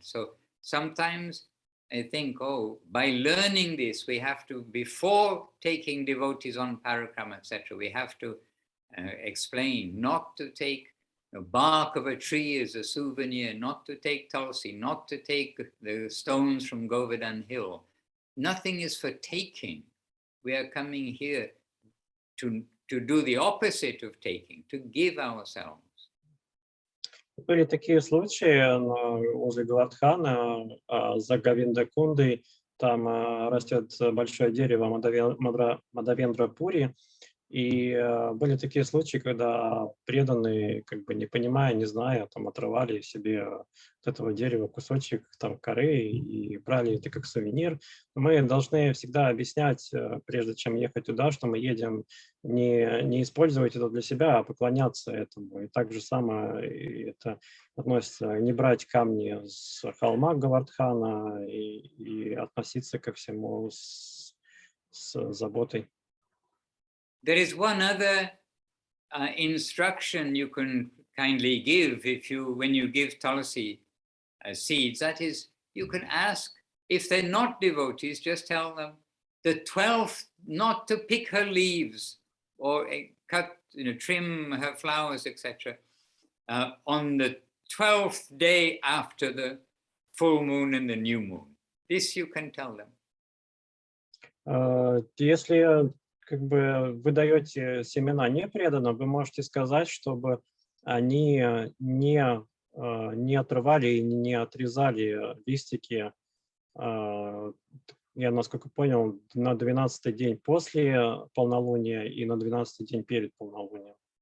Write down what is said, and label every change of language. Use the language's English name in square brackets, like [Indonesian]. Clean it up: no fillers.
[English] So sometimes I think, by learning this, we have to, before taking devotees on parikrama, etc., we have to explain not to take the bark of a tree as a souvenir, not to take tulsi, not to take the stones from Govardhan Hill. Nothing is for taking. We are coming here to do the opposite of taking, to give ourselves. [Russian] Были такие случаи возле Гавардхана, за Говиндакундой, там растет большое дерево Мадавендра-пури, и были такие случаи, когда преданные, как бы не понимая, не зная, там отрывали себе от этого дерева кусочек там коры и брали это как сувенир. Мы должны всегда объяснять, прежде чем ехать туда, что мы едем не использовать это для себя, а поклоняться этому. И так же самое это относится, не брать камни с холма Гавардхана и относиться ко всему с заботой. [English] There is one other instruction you can kindly give when you give tulsi seeds. That is, you can ask, if they're not devotees, just tell them the 12th not to pick her leaves or cut, trim her flowers, etc. On the 12th day after the full moon and the new moon. This you can tell them. [Russian] Если как бы вы даете семена непреданным, вы можете сказать, чтобы они не отрывали и не отрезали листики, я, насколько понял, на 12-й день после полнолуния и на 12-й день перед полнолунием.